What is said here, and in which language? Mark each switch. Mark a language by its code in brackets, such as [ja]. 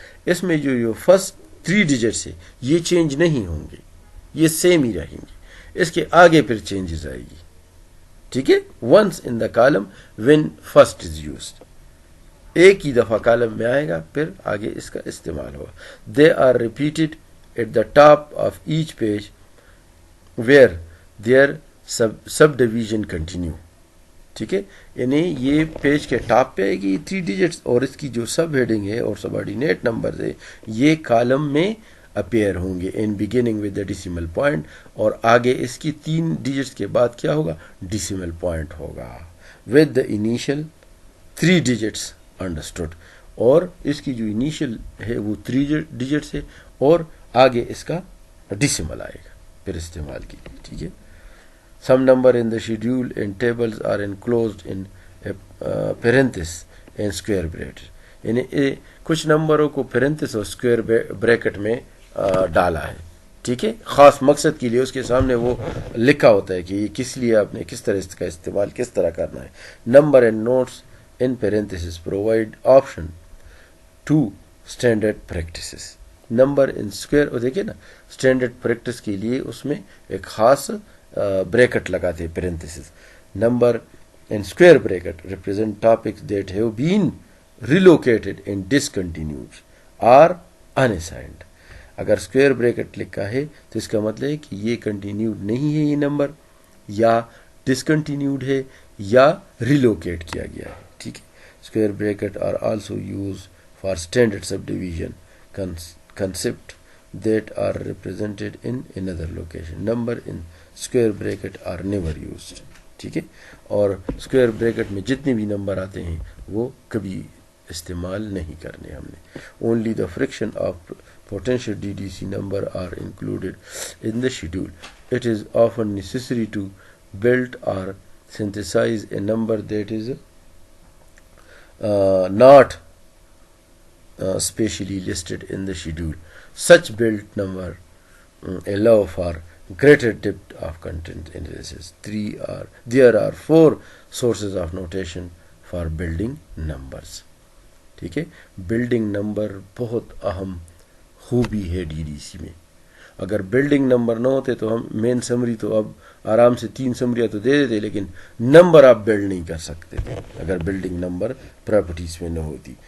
[ur] اس میں جو first 3 digits ہے یہ چینج نہیں ہوں گے، یہ سیم ہی رہیں گے. اس کے آگے پھر چینجز آئے گی. ٹھیک ہے. [en] once in the column when first is used, [ur] ایک ہی دفعہ کالم میں آئے گا پھر آگے اس کا استعمال ہوگا. [en] They are repeated at the top of each page where their subdivision continue. [ur] ٹھیک ہے. یعنی یہ پیج کے ٹاپ پہ آئے گی 3 ڈیجٹس، اور اس کی جو سب ہیڈنگ ہے اور سب آرڈینیٹ نمبرز ہے یہ کالم میں اپیئر ہوں گے [en] in beginning with the decimal point, [ur] اور آگے اس کی 3 ڈیجٹس کے بعد کیا ہوگا، ڈیسیمل پوائنٹ ہوگا [en] With the initial 3 digits understood. [ur] اور اس کی جو انیشیل ہے وہ 3 ڈیجٹس ہے اور آگے اس کا ڈیسیمل آئے گا پھر استعمال کیجیے. ٹھیک ہے. [en] Some number in the schedule and tables are enclosed in parenthesis and square bracket. [ur] یعنی کچھ نمبروں کو پیرنتھس اور اسکوائر بریکٹ میں ڈالا ہے. ٹھیک ہے. خاص مقصد کے لیے اس کے سامنے وہ لکھا ہوتا ہے کہ یہ کس لیے آپ نے کس طرح اس کا استعمال کس طرح کرنا ہے. Number and notice [en] in parentheses provide option to standard practices. Number in square, [ur] اور دیکھیے نا اسٹینڈرڈ پریکٹس کے لیے اس میں ایک خاص بریکٹ لگاتے ہیں پیرنتھیسز. [en] Number in square bracket represent topics that have been relocated and discontinued or unassigned. [ur] اگر اسکوائر بریکٹ لکھا ہے تو اس کا مطلب ہے کہ یہ کنٹینیوڈ نہیں ہے، یہ نمبر یا ڈسکنٹینیوڈ ہے یا ریلوکیٹ کیا گیا ہے. ٹھیک ہے. [en] Square bracket are also use for standard subdivision concept that are represented in another location. Number in square bracket are never used. [ur] ٹھیک ہے, اور اسکوائر بریکٹ میں جتنے بھی نمبر آتے ہیں وہ کبھی استعمال نہیں کرنے ہم نے. [en] Only the fraction of potential DDC number are included in the schedule. It is often necessary to build or synthesize a number that is not specially listed in the schedule. Such built number allow for greater depth of content analysis. There are 4 sources of notation for building numbers. [ur] ٹھیک ہے, building number بہت اہم خوبی ہے D D C میں. اگر building number نہ ہوتے تو ہم مین سمری تو اب آرام سے 3 سمریاں تو دے دیتے, لیکن نمبر آپ بلڈ نہیں کر سکتے تھے اگر بلڈنگ نمبر پراپرٹیز میں نہ ہوتی.